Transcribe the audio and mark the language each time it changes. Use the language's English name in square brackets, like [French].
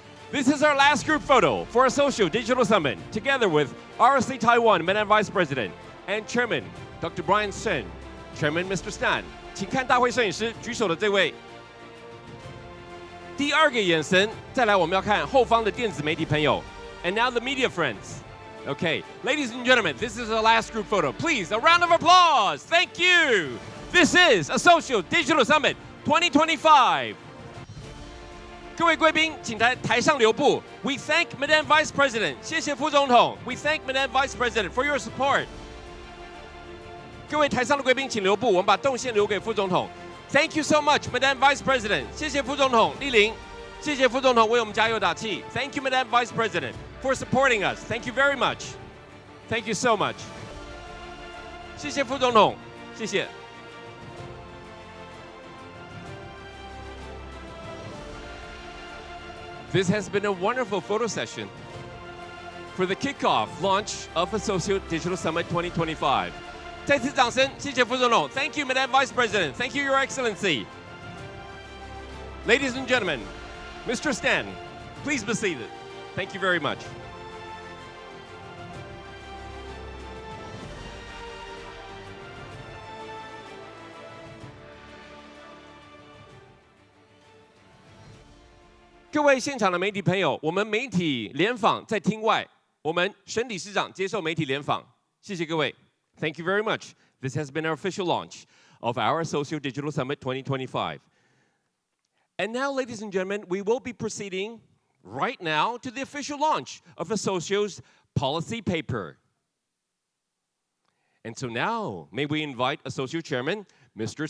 [English] This is our last group photo for ASOCIO Digital Summit, together with ROC Taiwan Madam Vice President and Chairman Dr. Brian Sen, Chairman Mr. Stan. [Chinese] 请看大会摄影师举手的这位。第二个眼神，再来我们要看后方的电子媒体朋友。 And now the media friends. [English] Okay, ladies and gentlemen, this is the last group photo. Please, a round of applause. Thank you. This is ASOCIO Digital Summit 2025. [Chinese] 各位贵宾，请台上留步。 [English] We thank Madam Vice President，谢谢副总统。 We thank Madam Vice President for your support。 [Chinese] 各位台上的贵宾，请留步，我们把动线留给副总统。 [English] Thank you so much, Madam Vice President。 [Chinese] 谢谢副总统莅临，谢谢副总统为我们加油打气。 [English] Thank you, Madam Vice President, for supporting us. Thank you very much. Thank you so much. 谢谢副总统，谢谢。 This has been a wonderful photo session for the kickoff launch of ASOCIO Digital Summit 2025. 再次掌声，谢谢副总统。 Thank you, Madam Vice President. Thank you, Your Excellency. Ladies and gentlemen, Mr. Stan, please be seated. Thank you very much. [Chinese] "各位现场的媒体朋友，我们媒体联访在厅外，我们沈理事长接受媒体联访，谢谢各位。 [English] Thank you very much. This has been our official launch of our ASOCIO Digital Summit 2025. And now, ladies and gentlemen, we will be proceeding right now to the official launch of ASOCIO's policy paper. And so now, may we invite ASOCIO Chairman, Mr.